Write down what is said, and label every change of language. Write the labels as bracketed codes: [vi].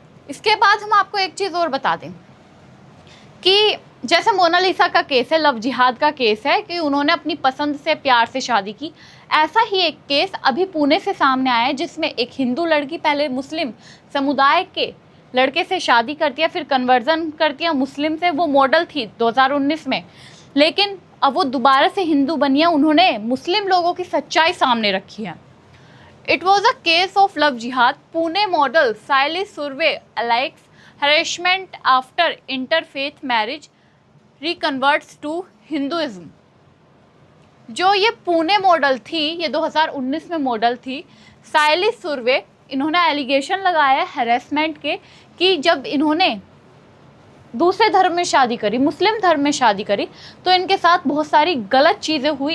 [hi] इसके बाद हम आपको एक चीज़ और बता दें कि जैसे मोनालिसा का केस है, लव जिहाद का केस है कि उन्होंने अपनी पसंद से प्यार से शादी की, ऐसा ही एक केस अभी पुणे से सामने आया है जिसमें एक हिंदू लड़की पहले मुस्लिम समुदाय के लड़के से शादी करती है, फिर कन्वर्जन करती है मुस्लिम से। वो मॉडल थी 2019 में, लेकिन अब वो दोबारा से हिंदू बनी है। उन्होंने मुस्लिम लोगों की सच्चाई सामने रखी है। [en] It was a case of love jihad. Pune model Saili Surve alleged harassment after interfaith marriage reconverts to Hinduism. [hi] जो ये पुणे मॉडल थी, ये 2019 में मॉडल थी साइली सुर्वे, इन्होंने एलिगेशन लगाया हैरेसमेंट के कि जब इन्होंने दूसरे धर्म में शादी करी, मुस्लिम धर्म में शादी करी, तो इनके साथ बहुत सारी गलत चीज़ें हुई।